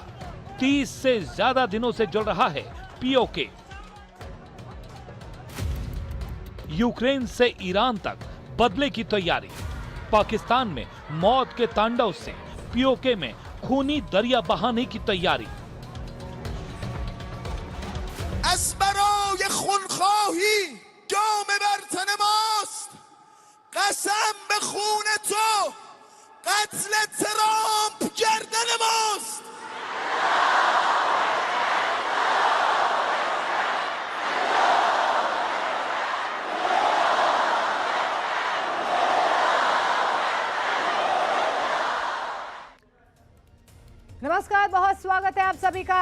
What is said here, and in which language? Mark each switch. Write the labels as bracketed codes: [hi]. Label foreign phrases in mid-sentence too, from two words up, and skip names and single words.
[hi] 30 से ज्यादा दिनों से जल रहा है पीओके। यूक्रेन से ईरान तक बदले की तैयारी। पाकिस्तान में मौत के तांडव से पीओके में खूनी दरिया बहाने की तैयारी। [fa] از برای خونخواهی جام بر تن ماست قسم به خون تو قتل ترامپ گردن ماست. [hi] नमस्कार, बहुत स्वागत है आप सभी का।